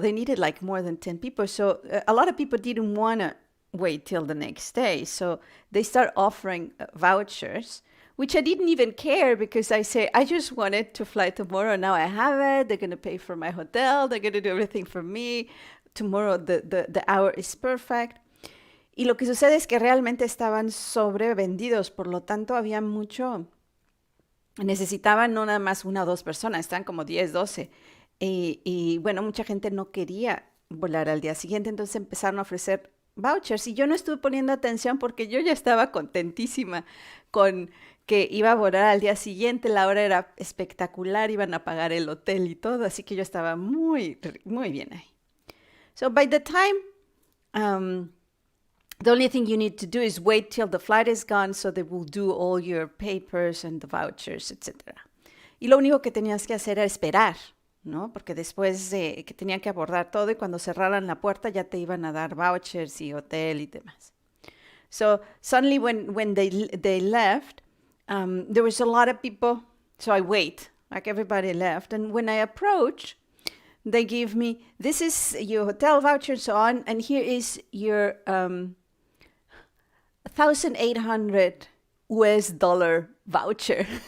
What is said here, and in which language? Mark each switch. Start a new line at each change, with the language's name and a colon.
English: They needed like more than 10 people. So a lot of people didn't want to wait till the next day. So they start offering vouchers, which I didn't even care because I say, I just wanted to fly tomorrow. Now I have it. They're going to pay for my hotel. They're going to do everything for me. Tomorrow the hour is perfect.
Spanish: Y lo que sucede es que realmente estaban sobrevendidos. Por lo tanto, había mucho. Necesitaban no nada más 1 o 2 personas. Estaban como 10, 12. Y bueno, mucha gente no quería volar al día siguiente. Entonces empezaron a ofrecer vouchers. Y yo no estuve poniendo atención porque yo ya estaba contentísima con que iba a volar al día siguiente, la hora era espectacular, iban a pagar el hotel y todo, así que yo estaba muy, muy bien ahí.
English: So by the time, the only thing you need to do is wait till the flight is gone, so they will do all your papers and the vouchers, etc.
Spanish: Y lo único que tenías que hacer era esperar, ¿no? Porque después de que tenían que abordar todo y cuando cerraran la puerta ya te iban a dar vouchers y hotel y demás.
English: So suddenly when they left, there was a lot of people, so I wait, like everybody left. And when I approach, they give me, this is your hotel voucher and so on, and here is your $1,800 voucher.